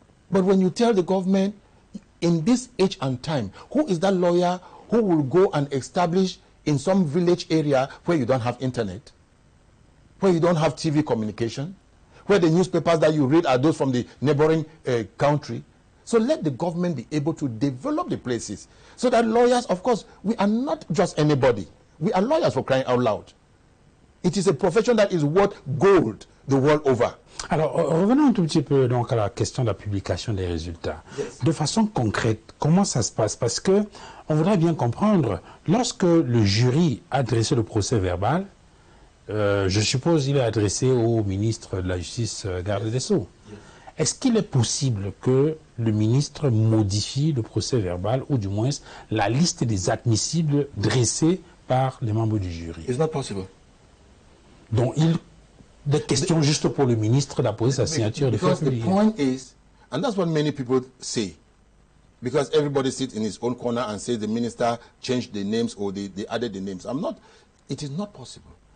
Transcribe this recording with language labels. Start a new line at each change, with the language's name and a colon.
English: But when you tell the government, in this age and time, who is that lawyer who will go and establish in some village area where you don't have internet, where you don't have TV communication, where the newspapers that you read are those from the neighboring country? So let the government be able to develop the places so that lawyers, of course, we are not just anybody. We are lawyers, for crying out loud. It is a profession that is worth gold the world over.
French: Alors, revenons un tout petit peu donc à la question de la publication des résultats.
English: Yes.
French: De façon concrète, comment ça se passe? Parce que on voudrait bien comprendre, lorsque le jury a dressé le procès verbal, je suppose il est adressé au ministre de la Justice, garde des Sceaux.
English: Yes.
French: Est-ce qu'il est possible que le ministre modifie le procès verbal ou du moins la liste des admissibles dressés par les membres du jury?
English: It's not possible.
French: Donc, des questions juste pour le ministre d'apposer sa signature.
English: Because the point is, and that's what many people say, because everybody sits in his own corner and says the minister changed the names or they added the names. It is not possible.